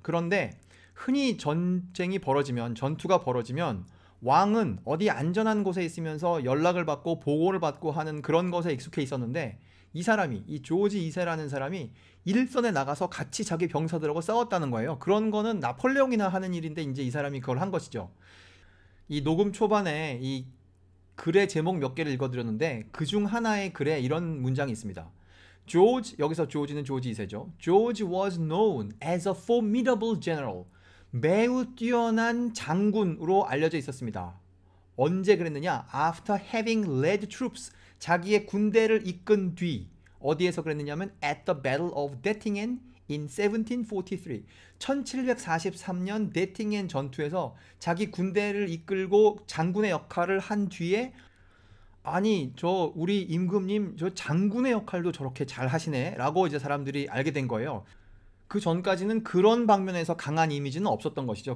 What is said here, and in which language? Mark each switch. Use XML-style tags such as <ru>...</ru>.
<ko>그런데 흔히 전투가 벌어지면 왕은 어디 안전한 곳에 있으면서 연락을 받고 보고를 받고 하는 그런 것에 익숙해 있었는데, 이 사람이, 이 조지 2세라는 사람이 일선에 나가서 같이 자기 병사들하고 싸웠다는 거예요. 그런 거는 나폴레옹이나 하는 일인데 이제 이 사람이 그걸 한 것이죠. 이 녹음 초반에 이 글의 제목 몇 개를 읽어드렸는데, 그중 하나의 글에 이런 문장이 있습니다. George, 여기서 조지는 조지 2세죠.</ko> <en>George was known as a formidable general.</en> <ko>매우 뛰어난 장군으로 알려져 있었습니다. 언제 그랬느냐?</ko> <en>After having led troops.</en> <ko>자기의 군대를 이끈 뒤. 어디에서 그랬느냐면</ko> <en>at the Battle of Dettingen in 1743.</en> <ko>1743년 데팅엔 전투에서 자기 군대를 이끌고 장군의 역할을 한 뒤에, 아니 저 우리 임금님 저 장군의 역할도 저렇게 잘 하시네 라고 이제 사람들이 알게 된 거예요. 그 전까지는 그런 방면에서 강한 이미지는 없었던 것이죠.</ko>